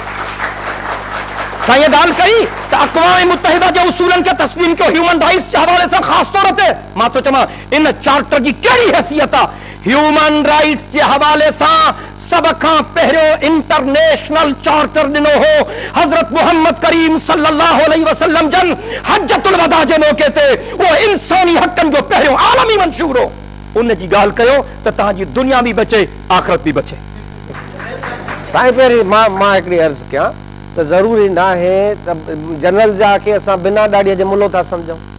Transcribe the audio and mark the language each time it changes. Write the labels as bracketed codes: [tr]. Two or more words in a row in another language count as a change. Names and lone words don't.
[sd] साईं ॻाल्हि कई त अक़वाम मुत्तहिदा जे उसूलनि खे तस्लीम कयो, [en] human rights [sd] जे हवाले सां ख़ासि तौर ते। मां थो चवां इन चार्टर जी कहिड़ी हैसियत आहे? [en] human rights [sd] जे हवाले सां सब खां पहिरियों [en] international charter [sd] ॾिनो हो हज़रत मुहम्मद करीम [ar] صلى الله عليه وسلم [sd] जन [ar] حجة الوداع [sd] जे मौके ते। उहो इंसानी हक़नि जो पहिरियों आलमी मंशूर हो। उन जी ॻाल्हि कयो त तव्हांजी दुनिया बि बचे, आख़िरत बि बचे। साईं पहिरीं मां हिकिड़ी अर्ज़ु कयां त ज़रूरी न आहे त जनरल जा खे असां बिना ॾाड़ीअ जे मुल्लो था सम्झूं।